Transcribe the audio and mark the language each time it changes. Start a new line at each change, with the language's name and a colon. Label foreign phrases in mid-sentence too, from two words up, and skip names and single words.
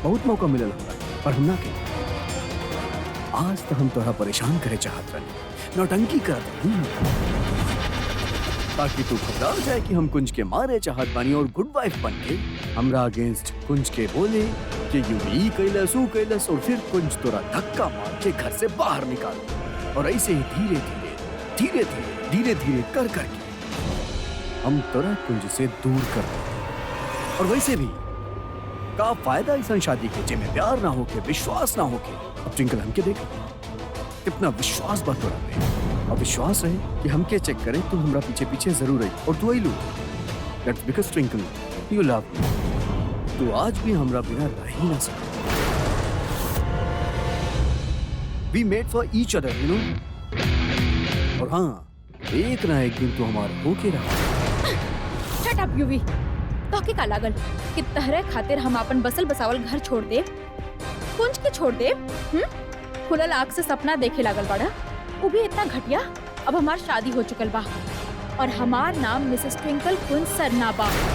Bhojpuri: बहुत मौका मिलल हमरा पर हम ना के। आज तो हम तोरा परेशान करे चाहत रहनी नौटंकी करत रहनी ताकि तू घबरा जाए कि हम कुंज के मारे चाहत बानी और
English: good wife
Bhojpuri: बन के हमरा अगेंस्ट कुंज के बोले कि यूवी कैलस ऊ कैलस और फिर कुंज तोरा धक्का मार के घर से बाहर निकाल और ऐसे ही धीरे धीरे कर करके हम तोरा कुंज से दूर कर दे। और वैसे भी का फायदा ऐसा शादी के जिसमें प्यार ना होके विश्वास ना होके। अब ट्विंकल हमके देख कितना विश्वास बा तोरा पे और विश्वास रहे कि हमके चेक करे तू हमरा पीछे पीछे जरूर आई और तू आई लू।
English: that's because Twinkle you love me.
Bhojpuri: तू आज भी हमरा बिना रह ही ना सकता।
English: we made for each other you know.
Bhojpuri: और हाँ एक ना एक दिन तू हमारा होके रहा।
English: shut up Yuvi.
Bhojpuri: तोके का लागल कि तहरे खातिर हम अपन बसल बसावल घर छोड़ दे कुंज के छोड़ दे। खुलल आँख से सपना देखे लागल बाड़ा वो भी इतना घटिया। अब हमार शादी हो चुकल बा और हमार नाम मिसेस ट्विंकल कुंज सरना बा।